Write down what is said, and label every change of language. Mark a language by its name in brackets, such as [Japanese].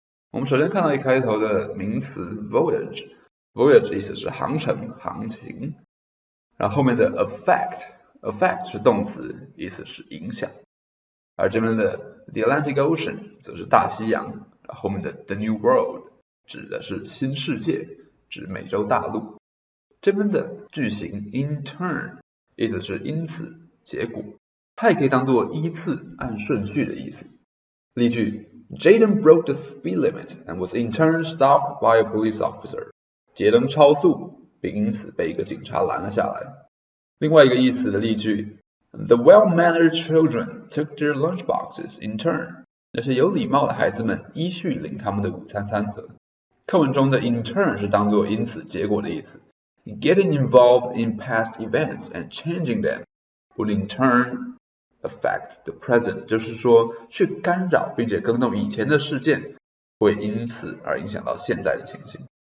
[Chinese] 我们首先看到一开头的名词 voyage 意思是航程、航行。然后后面的 affect 是动词，意思是影响。而这边的 the Atlantic Ocean 则是大西洋，后面的 the New World 指的是新世界，指美洲大陆。这边的句型 in turn 意思是因此结果，它也可以当作依次按顺序的意思。例句 [English] Jaden broke the speed limit and was in turn stopped by a police officer。 [Chinese] 杰登超速并因此被一个警察拦了下来。另外一个意思的例句 [English] The well-mannered children took their lunchboxes in turn。 [Chinese] 那些有礼貌的孩子们依序领他们的午餐餐盒。课文中的 in turn 是当作因此结果的意思。 [English] Getting involved in past events and changing them would in turn affect the present， [Chinese] 就是说去干扰并且更动以前的事件，会因此而影响到现在的情形。